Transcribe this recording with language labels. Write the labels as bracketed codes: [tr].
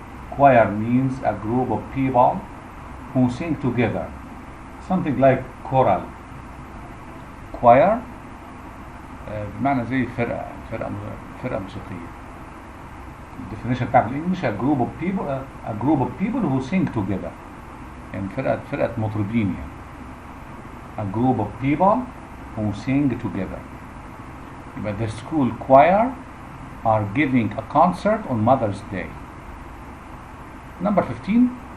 [en] Choir means a group of people who sing together. Something like choral. [ar] Choir بمعنى زي فرقة موسيقية. الديفينيشن بتاع الانجليش [en] a group of people who sing together. [ar] يعني فرقة مطربين يعني. [en] A group of people who sing together. But the school choir are giving a concert on Mother's Day. Number 15.